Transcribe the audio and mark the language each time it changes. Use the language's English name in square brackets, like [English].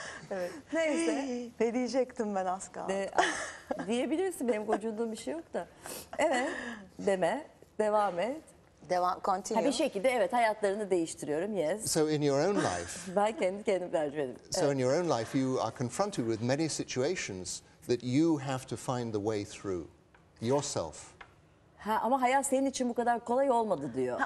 [Turkish] Evet. Neyse. Ne diyecektim ben, az kaldı. Diyebilirsin, benim gocunduğum bir şey yok da. Evet, deme, devam et. [English] Continue. [Turkish] Bir şekilde evet hayatlarını değiştiriyorum, [English] yes. So in your own life, [Turkish] Ben kendim tercih ediyorum. [English] so in your own life, you are confronted with many situations that you have to find the way through yourself. [Turkish] Ama hayat senin için bu kadar kolay olmadı diyor.